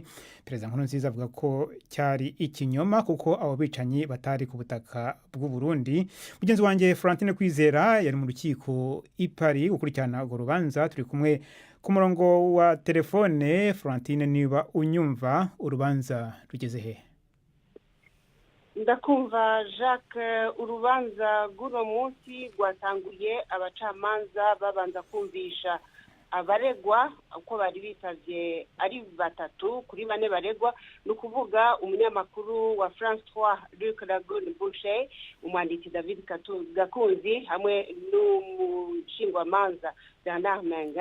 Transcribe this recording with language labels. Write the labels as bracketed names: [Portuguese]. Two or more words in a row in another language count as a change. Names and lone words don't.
[Kinyarwanda] perezida Nkurunziza avuga ko cyari ikinyoma kuko abo bicanyi batari ku butaka bw'u Burundi. mugenzi wanjye Florentine Kwizera yari mu rukiko i Paris gukurikirana urwo rubanza. turi kumwe ku murongo wa telefone. Florentine, niba unyumva, urubanza rugeze he? ndakumva Jacques. [Rundi] urubanza rw'uno munsi rwatanguye abacamanza babanza kumvisha abaregwa uko bari bitavye ari batatu kuri bane baregwa, ni ukuvuga umunyamakuru wa France 3 Luc Lagun-Boucher, umwanditsi David Gakunzi hamwe n'umushingwamanza Bernard Menge.